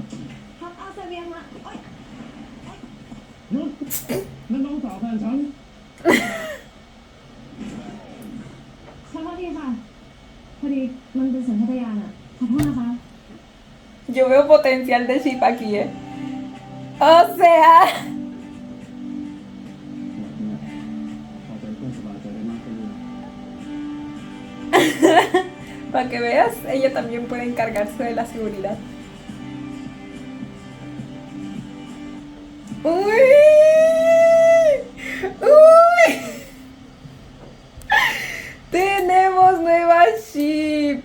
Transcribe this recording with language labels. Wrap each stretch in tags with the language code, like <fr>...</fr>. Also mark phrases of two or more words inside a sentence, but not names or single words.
<th>ครับเอาเสบียงมาโอ๊ย หยุดนั่นน้องสาวแฟนฉัน ขอโทษทีค่ะ พอดีมันเป็นสัญชาตญาณอะขอโทษนะคะ</th> <es>Yo veo potencial de Ship aquí, ¿eh? O sea...</es> <th>แบบเนี้ยพอใจเพื่อนสบายใจได้มากขึ้นเลย</th> <es>Para que veas, ella también puede encargarse de la seguridad. ¡Uy! ¡Uy! Tenemos nueva ship.</es>